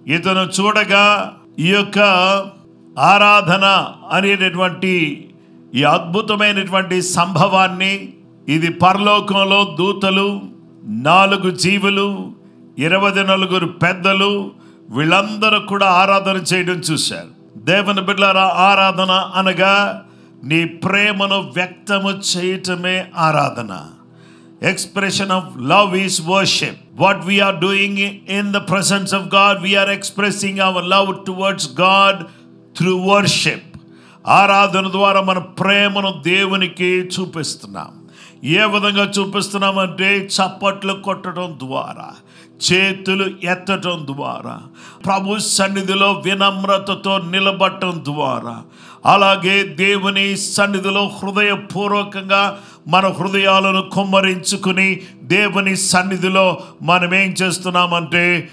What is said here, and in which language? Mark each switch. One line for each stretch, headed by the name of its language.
Telugu: ఇతను చూడగా ఈ యొక్క ఆరాధన అనేటటువంటి ఈ అద్భుతమైనటువంటి సంభవాన్ని, ఇది పరలోకంలో దూతలు, 4 జీవులు, 24 పెద్దలు, వీళ్ళందరూ కూడా ఆరాధన చేయడం చూశారు. దేవుని బిడ్డలారా, ఆరాధన అనగా నీ ప్రేమను వ్యక్తము చేయటమే ఆరాధన.
English: Expression of love is worship. What we are doing in the presence of God, we are expressing our love towards God through worship.
Telugu: ఆరాధన ద్వారా మన ప్రేమను దేవునికి చూపిస్తున్నాం. ఏ విధంగా చూపిస్తున్నామంటే చప్పట్లు కొట్టడం ద్వారా, చేతులు ఎత్తడం ద్వారా, ప్రభు సన్నిధిలో వినమ్రతతో నిలబడటం ద్వారా, అలాగే దేవుని సన్నిధిలో హృదయపూర్వకంగా మన హృదయాలను కుమ్మరించుకుని దేవుని సన్నిధిలో మనం ఏం చేస్తున్నామంటే